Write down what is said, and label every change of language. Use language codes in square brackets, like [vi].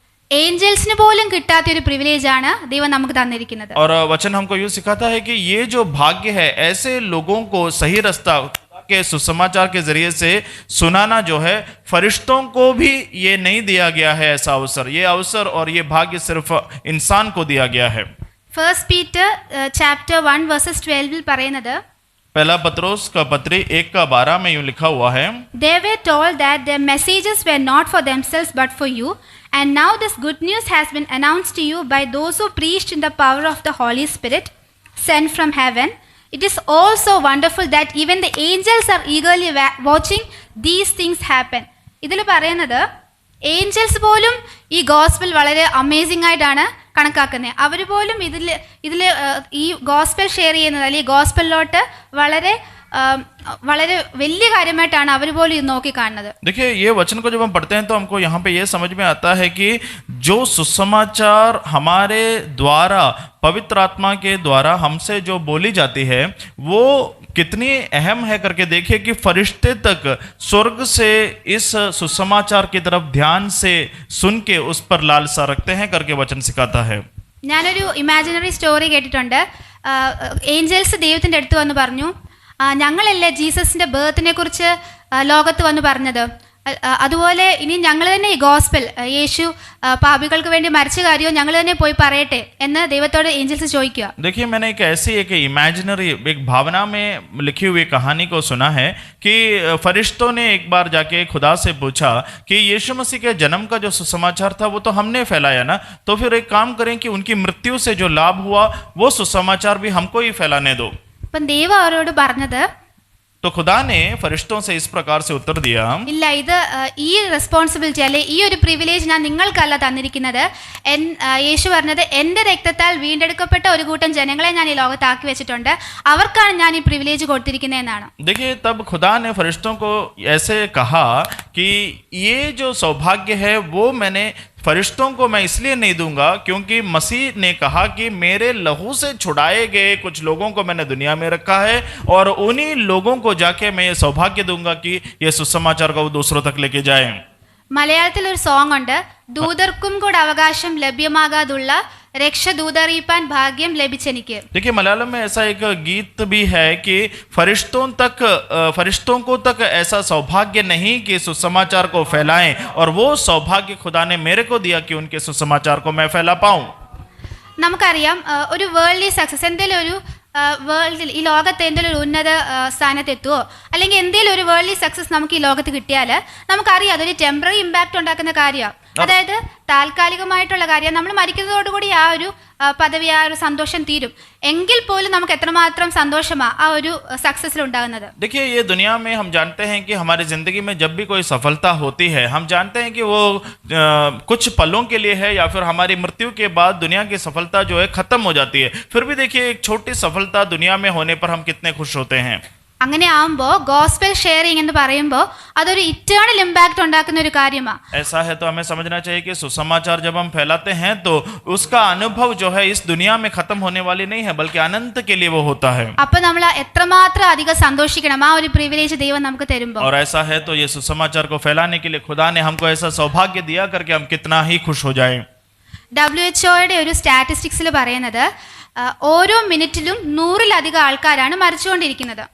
[ml] ഏഞ്ചൽസിന് പോലും കിട്ടാത്ത ഒരു പ്രിവിലേജ് ആണ് ദൈവം നമുക്ക് തന്നിരിക്കുന്നത്. [hi] और वचन हमको यूं सिखाता है कि ये जो भाग्य है ऐसे लोगों को सही रास्ता के सुसमाचार के जरिए से सुनाना जो है, फरिश्तों को भी ये नहीं दिया गया है ऐसा अवसर. ये अवसर और ये भाग्य सिर्फ इंसान को दिया गया है. [en] 1 Peter chapter 1 verses 12 [ml] പറയുന്നത്, [hi] पहला पत्रोस का पत्री 1:12 में यूं लिखा हुआ है, [en] They were told that their messages were not for themselves but for you, and now this good news has been announced to you by those who preached in the power of the Holy Spirit sent from heaven. It is also wonderful that even the angels are eagerly watching these things happen. [ml] ഇതിൽ പറയുന്നത് Angeles പോലും ഈ gospel വളരെ amazing ആയിട്ടാണ് കണക്കാക്കുന്നത്. അവർ പോലും ഇതിൽ ഈ ഗോസ്പൽ ഷെയർ ചെയ്യുന്നത് അല്ലെങ്കിൽ ഗോസ്പലിലോട്ട് വളരെ വളരെ വലിയ കാര്യമായിട്ടാണ് അവർ പോലും ഇത് നോക്കി കാണുന്നത്. [hi] देखिए ये वचन को जब हम पढ़ते हैं तो हमको यहाँ पे ये समझ में आता है कि जो सुसमाचार हमारे द्वारा पवित्र आत्मा के द्वारा हमसे जो बोली जाती है वो कितनी अहम है करके देखिए कि फरिश्ते तक स्वर्ग से इस सुसमाचार की तरफ ध्यान से सुन के उस पर लालसा रखते हैं करके वचन सिखाता है. [ml] ഞാനൊരു ഇമാജിനറി സ്റ്റോറി കേട്ടിട്ടുണ്ട്. ഏഞ്ചൽസ് ദൈവത്തിൻ്റെ അടുത്ത് വന്ന് പറഞ്ഞു, ഞങ്ങളല്ലേ ജീസസിൻ്റെ ബർത്തിനെ കുറിച്ച് ലോകത്ത് വന്ന് പറഞ്ഞത്, അതുപോലെ ഇനി ഞങ്ങൾ തന്നെ ഈ ഗോസ്പൽ യേശു പാപികൾക്ക് വേണ്ടി മരിച്ച കാര്യവും ഞങ്ങൾ തന്നെ പോയി പറയട്ടെ എന്ന് ദൈവത്തോട് ഏഞ്ചൽസ് ചോദിക്കുക. [hi] देखिए मैंने एक इमेजिनरी एक भावना में लिखी हुई कहानी को सुना है कि फरिश्तों ने एक बार जाके खुदा से पूछा कि यीशु मसीह के जन्म का जो सुसमाचार था वो तो हमने फैलाया ना, तो फिर एक काम करें कि उनकी मृत्यु से जो लाभ हुआ वो सुसमाचार भी हमको ही फैलाने दो. [ml] അപ്പം ദൈവം അവരോട് പറഞ്ഞത്, [hi] तो खुदा ने फरिश्तों से इस प्रकार से उत्तर दिया, [ml] ഇല്ല, ഇത് ഈ റെസ്പോൺസിബിലിറ്റി അല്ലെ ഈ ഒരു പ്രിവിലേജ് ഞാൻ നിങ്ങൾക്കല്ല തന്നിരിക്കുന്നത്. യേശു പറഞ്ഞത്, എൻ്റെ രക്തത്താൽ വീണ്ടെടുക്കപ്പെട്ട ഒരു കൂട്ടം ജനങ്ങളെ ഞാൻ ഈ ലോകത്താക്കി വെച്ചിട്ടുണ്ട്, അവർക്കാണ് ഞാൻ ഈ പ്രിവിലേജ് കൊടുത്തിരിക്കുന്നതെന്നാണ്. [hi] देखिए तब खुदा ने फरिश्तों को ऐसे कहा कि ये जो सौभाग्य है वो मैंने फरिश्तों को मैं इसलिए नहीं दूंगा क्योंकि मसीह ने कहा कि मेरे लहू से छुड़ाए गए कुछ लोगों को मैंने दुनिया में रखा है और उन्हीं लोगों को जाके मैं ये सौभाग्य दूंगा कि ये सुसमाचार को वो दूसरों तक लेके जाए. [ml] മലയാളത്തിൽ ഒരു സോങ് ഉണ്ട്, ദൂതർക്കും കൂടെ അവകാശം ലഭ്യമാകാതുള്ള രക്ഷ ദൂതറിയിപ്പാൻ ഭാഗ്യം ലഭിച്ചെനിക്ക്. [hi] देखिए मलयालम में ऐसा एक गीत भी है कि फरिश्तों को तक ऐसा सौभाग्य नहीं कि सुसमाचार को फैलाएं, और वो सौभाग्य खुदा ने मेरे को दिया कि उनके सुसमाचार को मैं फैला पाऊं. [ml] നമുക്കറിയാം ഒരു വേൾഡ്ലി സക്സസ്, എന്തെങ്കിലും ഒരു വേൾഡിൽ ഈ ലോകത്ത് എന്തെങ്കിലും ഒരു ഉന്നത സ്ഥാനത്തെത്തുമോ അല്ലെങ്കിൽ എന്തെങ്കിലും ഒരു വേൾഡ്ലി സക്സസ് നമുക്ക് ഈ ലോകത്ത് കിട്ടിയാൽ നമുക്കറിയാം അതൊരു ടെമ്പററി ഇമ്പാക്റ്റ് ഉണ്ടാക്കുന്ന കാര്യമാണ്. അതായത് താൽക്കാലികമായിട്ടുള്ള കാര്യം. നമ്മൾ മരിക്കുന്നതോടുകൂടി ആ ഒരു പദവി, ആ ഒരു സന്തോഷം തീരും. എങ്കിൽ പോലും നമുക്ക് എത്രമാത്രം സന്തോഷമാണ് ആ ഒരു സക്സസിൽ ഉണ്ടാകുന്നത്. [hi] देखिए ये दुनिया में हम जानते हैं कि हमारी जिंदगी में जब भी कोई सफलता होती है हम जानते हैं कि वो कुछ पलों के लिए है या फिर हमारी मृत्यु के बाद दुनिया की सफलता जो है खत्म हो जाती है. फिर भी देखिए एक छोटी सफलता दुनिया में होने पर हम कितने खुश होते हैं. [ml] അങ്ങനെ ആവുമ്പോൾ ഗോസ്പൽ ഷെയറിംഗ് എന്ന് പറയുമ്പോൾ അതൊരു ഇറ്റേണൽ ഇമ്പാക്റ്റ് ഉണ്ടാക്കുന്ന ഒരു കാര്യമാണ്. [hi] ऐसा है तो हमें समझना चाहिए कि सुसमाचार जब हम फैलाते हैं तो उसका अनुभव जो है इस दुनिया में खत्म होने वाली नहीं है बल्कि अनंत के लिए वो होता है. [ml] അപ്പോൾ നമ്മൾ എത്രമാത്രം അധികം സന്തോഷിക്കണം ആ ഒരു പ്രിവിലേജ് ദൈവം നമുക്ക് തരുമ്പോൾ. [hi] और ऐसा है तो ये सुसमाचार को फैलाने के लिए खुदा ने हमको ऐसा सौभाग्य दिया करके हम कितना ही खुश हो जाएं. [ml] WHO ഒരു സ്റ്റാറ്റിസ്റ്റിക്സിൽ പറയുന്നത് ഓരോ മിനിറ്റിലും 100-ലധികം ആൾക്കാരാണ് മരിച്ചുകൊണ്ടിരിക്കുന്നത്.